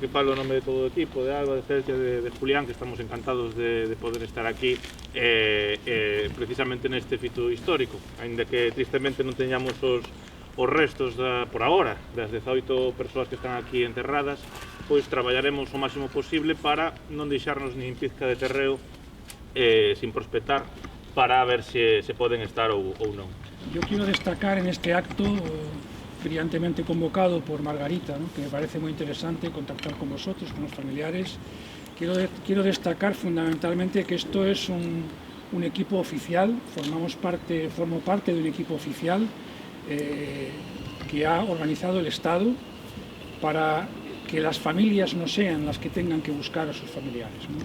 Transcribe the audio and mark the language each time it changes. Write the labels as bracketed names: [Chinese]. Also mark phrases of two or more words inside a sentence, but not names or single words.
[Galician] que falo en nome de todo o equipo, de Alba, de Celtia, de Julián, que estamos encantados de poder estar aquí precisamente neste fito histórico, aínda que tristemente non teñamos os restos por agora das 18 persoas que están aquí enterradas, pois traballaremos o máximo posible para non deixarnos nin pizca de terreo sin prospectar para ver se poden estar ou non. [Spanish] Yo quiero destacar en este acto brillantemente convocado por Margarita, ¿no?, que me parece muy interesante contactar con vosotros, con los familiares. Quiero destacar fundamentalmente que esto es un equipo oficial, formo parte de un equipo oficial que ha organizado el Estado para que las familias no sean las que tengan que buscar a sus familiares, ¿no?